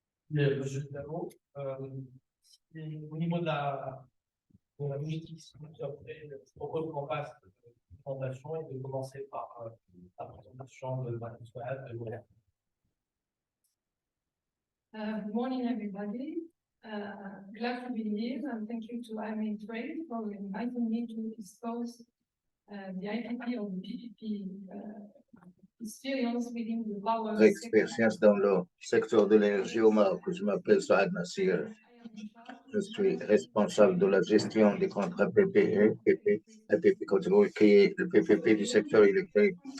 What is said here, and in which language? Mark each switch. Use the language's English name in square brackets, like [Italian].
[French] Monsieur Claveau, au niveau de la logistique, je propose qu'on passe de présentation et de commencer par la présentation de Marie-Sophie de Moulin. [English] Good morning, everybody. Glad to be here, and thank you to IMA Trade for inviting me to discuss the IPP of the PPP experience within the power sector. [French] Expérience dans le secteur de l'énergie au Maroc. Je m'appelle Saad Nassir. Je suis responsable de la gestion des contrats PPE, PPP catégorie qui est le PPP du secteur électrique.